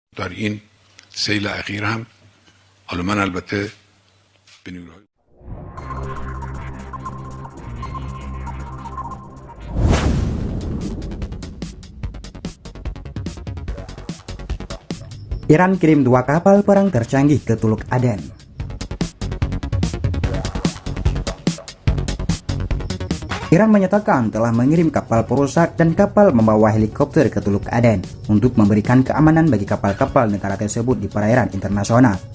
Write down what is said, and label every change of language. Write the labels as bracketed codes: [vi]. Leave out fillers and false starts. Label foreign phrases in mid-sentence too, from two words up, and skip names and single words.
[fa] در این سیل اخیر هم حالا من البته به نیروهای [id] Iran kirim 2 kapal perang tercanggih ke Teluk Aden. Iran menyatakan telah mengirim kapal perusak dan kapal membawa helikopter ke Teluk Aden untuk memberikan keamanan bagi kapal-kapal negara tersebut di perairan internasional.